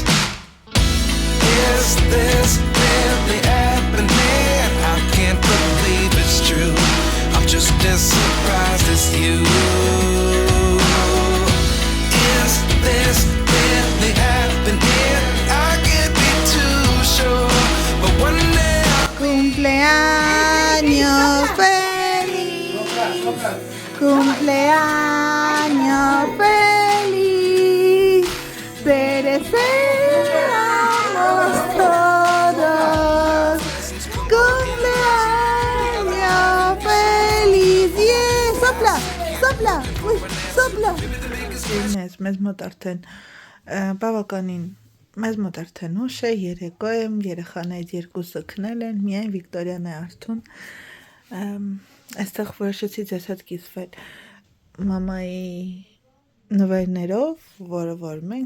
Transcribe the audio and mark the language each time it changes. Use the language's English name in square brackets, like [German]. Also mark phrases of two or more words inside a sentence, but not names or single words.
[English] Is this really happening? I can't believe it's true. I'm just as surprised as you. Is this really happening? I can't be too sure, but one day [Spanish] Cumpleaños feliz, cumpleaños feliz, te deseamos todos, cumpleaños feliz, yeah, sopla, sopla, uy, sopla. [Armenian] Մեզ մոտ արդեն բավականին մեզ մոտ արդեն ուշ է, երեկո է, երեխաներից երկուսը քնել են, միայն Վիկտորիան է արթուն։ Այստեղ որոշեցի ձեզ հետ կիսվել մամայի նվերներով, որը որ մենք